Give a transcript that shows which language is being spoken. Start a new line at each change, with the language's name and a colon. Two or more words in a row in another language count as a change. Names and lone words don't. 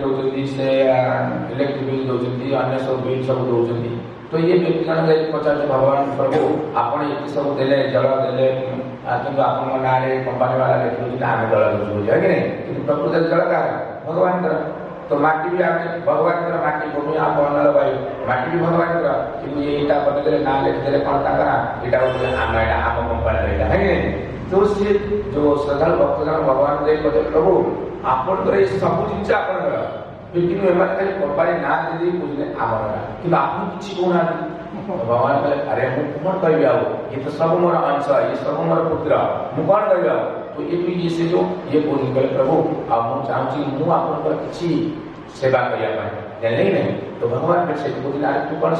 Odia: ଦେଉଛନ୍ତି ସେ ଇଲେକ୍ଟ୍ରିକ୍ ବିଲ୍ ଦେଉଛନ୍ତି ଅନ୍ୟ ସବୁ ବିଲ୍ ସବୁ ଦେଉଛନ୍ତି ତ ଇଏ ବ୍ୟକ୍ତି ଜଣକ ଯାଇକି ପଚାରୁଛି ଭଗବାନ ପ୍ରଭୁ ଆପଣ ଏତେ ସବୁ ଦେଲେ ଜଳ ଦେଲେ କିନ୍ତୁ ଆପଣଙ୍କ ନାଁରେ କମ୍ପାନୀ ବାଲା ଲେଖିଦେଉଛନ୍ତି ଆମେ ଜଳ ଦେଉଛୁ ବୁଝିବା କି ନାହିଁ କିନ୍ତୁ ପ୍ରକୃତରେ ଜଳ କାହାର ଭଗବାନଙ୍କର ତ ମାଟି ବି ଆମେ ଭଗବାନଙ୍କର ମାଟି ଭୂମି ଆମ ଅନଳ ବାୟୁ ମାଟି ବି ଭଗବାନଙ୍କର କିନ୍ତୁ ଏଇଟା ବନେଇଦେଲେ ନାଁ ଲେଖିଦେଲେ କ'ଣ ତାଙ୍କର ଏଇଟା ହଉଥିଲେ ଆମ ଏଇଟା ଆମ କମ୍ପାନୀର ଏଇଟା
Hindi: है कि नहीं तो
Odia: ସିଏ ଯେଉଁ ଶ୍ରଦ୍ଧାଳୁ ଭକ୍ତ ଜଣ ଭଗବାନ ଯାଇ କହିଲେ ପ୍ରଭୁ ଆପଣଙ୍କର ଏଇ ସବୁ ଜିନିଷ ଆପଣଙ୍କର କିନ୍ତୁ ଏମାନେ ଖାଲି କମ୍ପାନୀ ନାଁ ଦେଇଦେଇ କହୁଥିଲେ ଆମର କିନ୍ତୁ ଆପଣ କିଛି କହୁନାହାନ୍ତି ଭଗବାନ କହିଲେ ଆରେ ମୁଁ କ'ଣ କହିବି ଆଉ ଇଏ ତ ସବୁ ମୋର ଅଂଶ ଇଏ ସବୁ ମୋର ପୁତ୍ର ମୁଁ କ'ଣ କହିବି ଆଉ ତ ଇଏ ସେ ଯେଉଁ ଇଏ କହୁନି କହିଲେ ପ୍ରଭୁ ଆଉ ମୁଁ ଚାହୁଁଛି ମୁଁ ଆପଣଙ୍କର କିଛି ସେବା କରିବା ପାଇଁ ଜାଣିଲେ କି ନାହିଁ ତ ଭଗବାନ ସେଠି କହୁଥିଲେ ଆରେ ତୁ କ'ଣ